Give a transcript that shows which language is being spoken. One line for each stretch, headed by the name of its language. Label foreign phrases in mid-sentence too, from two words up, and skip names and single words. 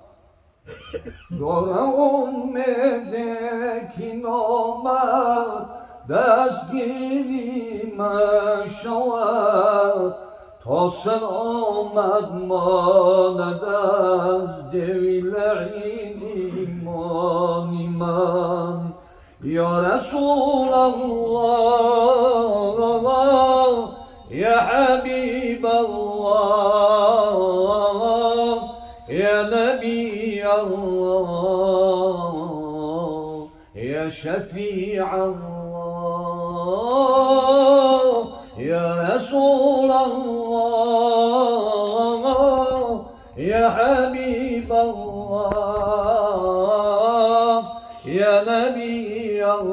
Persian: دارم امید که نامد دستگیری من شود تا سلامت ماند از دل این ایمانی من
Arabic: یا رسول الله یا حبیب الله یا نبی الله یا شفیع الله یا رسول الله یا حبیب الله یا نبی